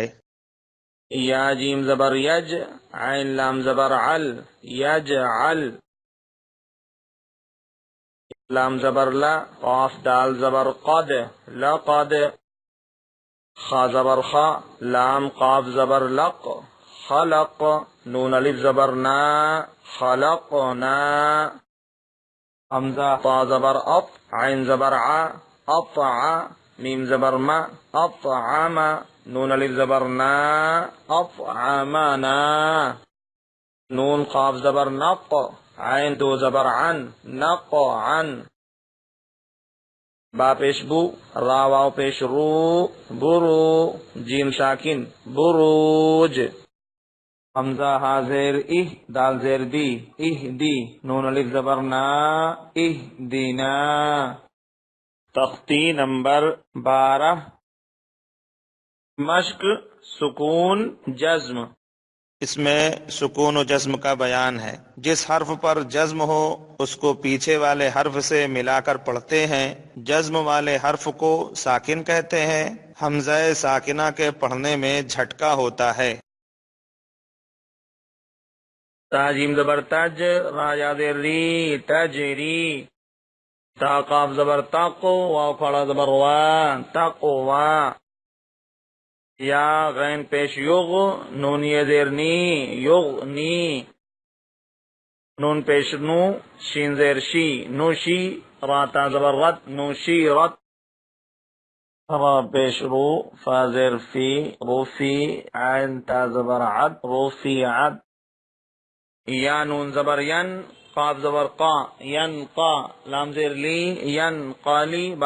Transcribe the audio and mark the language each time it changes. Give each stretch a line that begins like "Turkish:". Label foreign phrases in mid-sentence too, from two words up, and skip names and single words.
Urdu: یا جیم زبر یج، عین لام زبر عل، یجعل، لام زبر لا، قاف دال زبر قد، لقد، خا زبر خا، لام قاف زبر لق، خلق، نون الف زبر نا، خلقنا، حمزہ طا زبر اط، عین زبر ع، اطع، میم زبر ما، اطعم، نون الف زبر نا، اطعمنا، نون قاف زبر نق، عین دو زبر عن، نقعن، با پیش بو، را واو پیش رو، برو، جیم ساکن بروج، حمزہ ہا زیر اہ، دال زیر دی، اہ دی، نون الف زبر نا، اہ دینا۔ تختی نمبر 12 مشق سکون جزم۔ اس میں سکون و جزم کا بیان ہے۔ جس حرف پر جزم ہو اس کو پیچھے والے حرف سے ملا کر پڑھتے ہیں۔ جزم والے حرف کو ساکن کہتے ہیں۔ حمزہ ساکنہ کے پڑھنے میں جھٹکا ہوتا ہے۔ تا جیم زبر تج، را یا زیر ری، تجری، تا قاف زبر تق، واو کھڑا زبر وا، تقوا، یا غین پیش یغ، نون یہ زیر نی، یغنی، نون پیش نو، شین زیر شی، نوشی، را تا زبر رد، نوشی رد، را پیش رو، فا زیر فی، روفی، عین تا زبر عد، روفی عد، یا نون زبر ین، قاف زبر قا، ین قا، لام زیر لی، ین قالی، با